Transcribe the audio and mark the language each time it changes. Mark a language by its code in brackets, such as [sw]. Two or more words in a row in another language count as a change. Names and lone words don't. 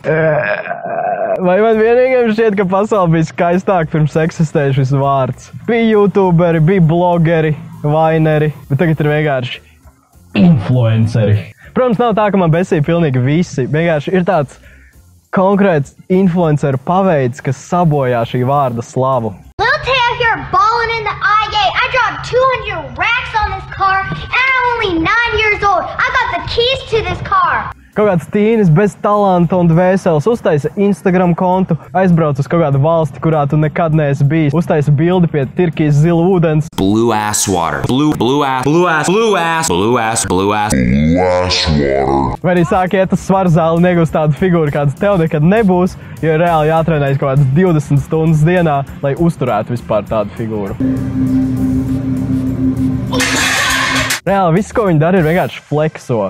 [lv] Vai man vienīgiem šķiet, ka pasaule bija skaistāk pirms eksistēja šis vārds? Bija youtuberi, bija blogeri, vaineri, bet tagad ir vienkārši influenceri. Protams, nav tā, ka man besīja pilnīgi visi. Vienkārši ir tāds konkrēts influenceru paveids, kas sabojā šī vārda slavu. [en] Lil Tay out here balling in the IA. I dropped 200 racks on this car and I'm only 9 years old. I got the keys to this car. [lv] Kaut kāds tīnis bez talanta un dvēseles uztaisa Instagram kontu, aizbrauc uz kaut kādu valsti, kurā tu nekad neesi bijis, uztaisa bildi pie Tirkijas zila ūdens. [en] Blue ass water. Blue ass water. [lv] Vai arī sāk iet uz svaru zāli un iegūst tādu figūru, kāds tev nekad nebūs, jo ir reāli jātrenējas kaut kādas 20 stundas dienā, lai uzturētu vispār tādu figūru. Reāli viss, ko viņi dara, ir vienkārši flexo.